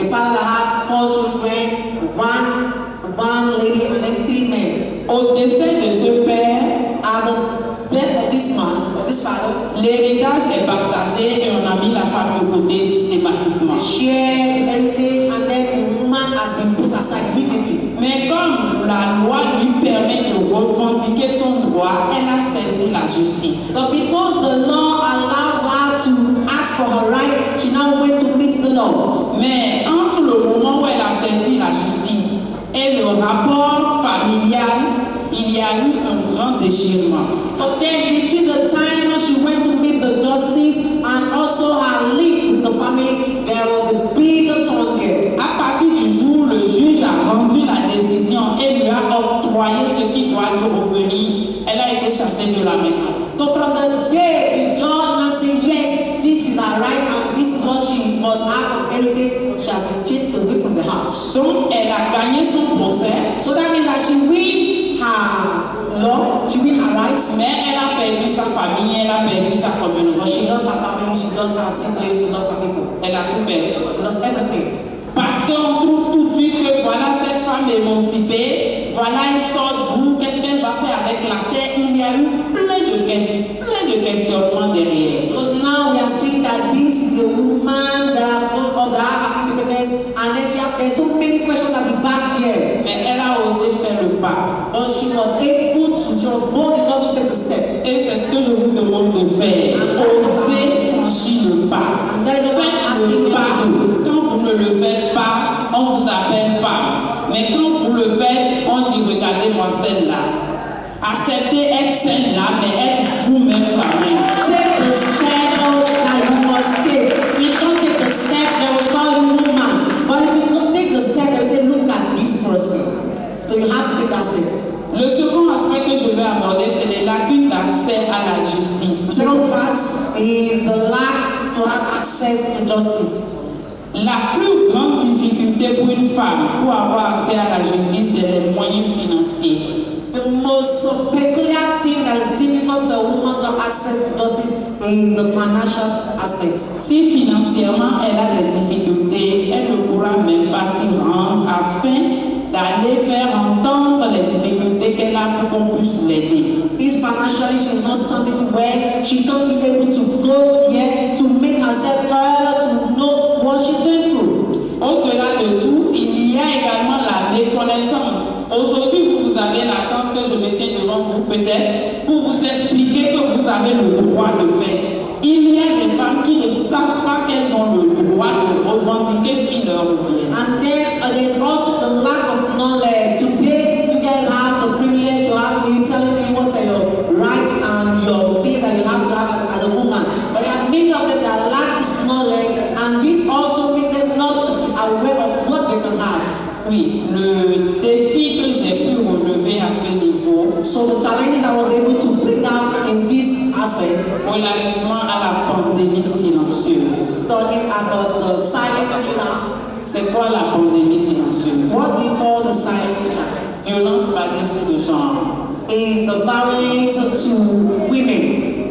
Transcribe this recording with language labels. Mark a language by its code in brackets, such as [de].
[en] A father that has 4 children, one lady and then 3 men. [fr] Au décès de ce père, [en] At the death of this man, of this father, [fr] l'héritage est partagé et on a mis la femme de côté systématiquement. [en] share the heritage and then the woman has been put aside immediately. [fr] Mais comme la loi lui permet de revendiquer son droit, elle a saisi la justice. [en] So because the law allows her to ask for her right, she now went to meet the law. [fr] Mais entre le moment où elle a saisi la justice et le rapport familial, il y a eu un grand déchirement. [en] But then between the time when she went to meet the justice and also her link with the family, there was a bigger turn there. [fr] À partir du jour où le juge a rendu la décision et lui a octroyé ce qui doit lui revenir, elle a été chassée de la maison. [en] So from the day the judge now said, yes, this is her right and this is what she must have heritage, she has been chased away from the house. [fr] Donc, elle a gagné son procès, [en] So that means that she win her law, she win her rights, [fr] mais elle a perdu sa famille, elle a perdu sa communauté. [en] but she lost her family, she lost her siblings, she lost her people, [fr] Elle a tout perdu. [en] she lost everything. [fr] Parce qu'on trouve tout de suite que voilà cette femme émancipée, voilà elle sort d'où, qu'est-ce qu'elle va faire avec la terre. Il y a eu plein de questionnements derrière. [en] Because now we are seeing that this is a woman that have independence, and then there's so many questions at the back there. [fr] Mais elle a osé faire le pas. [en] But she was bold enough to take the step. [fr] Et c'est ce que je vous demande de faire. Osez franchir le pas. [en] That is what I'm asking [fr] Le [en] you [fr] pas. [en] to do. [fr] Quand vous ne le faites pas, on vous appelle femme. Mais quand vous le faites, on dit regardez-moi celle-là. Acceptez être celle-là, mais être vous-même quand même. [en] Take the step that you must take. If you don't take the step, they will call you woman. But if you don't take the step, they will say, look at this person. So you have to take that step. [fr] Le second aspect que je vais aborder, c'est les lacunes d'accès à la [en] The [fr] justice. [en] second part is the lack to have access to justice. [fr] La plus grande difficulté pour une femme pour avoir accès à la justice, c'est les moyens financiers. [en] The most peculiar thing that is difficult for a woman to have access to justice is the financial aspect. [fr] Si financièrement elle a des difficultés, elle ne pourra même pas s'y rendre afin d'aller faire entendre les difficultés qu'elle a pour qu'on puisse l'aider. [en] If financially she is not standing well, she can't be able to go there to make herself heard, to know what she's going through. [fr] Au-delà de tout, il y a également la méconnaissance. Aujourd'hui, vous avez la chance que je me tienne devant vous peut-être pour vous expliquer que vous avez le droit de faire. Il y a des femmes qui ne savent pas qu'elles ont le droit de revendiquer ce qui leur revient. [en] And then there's also the lack of knowledge. Today, you guys have the privilege to have me telling you what are your rights and your things that you have to have as a woman. But there are many of them that lack this knowledge, and this also makes them not aware of what they can have. [fr] Oui, le défi que j'ai pu relever à ce niveau, [en] So the challenges I was able to bring out in this aspect, [fr] relativement à la pandémie silencieuse. [en] talking about the silent killer, [fr] C'est quoi la pandémie silencieuse? [en] what we call the silent killer, [fr] Violence basée sur le genre. [en] is the violence to women.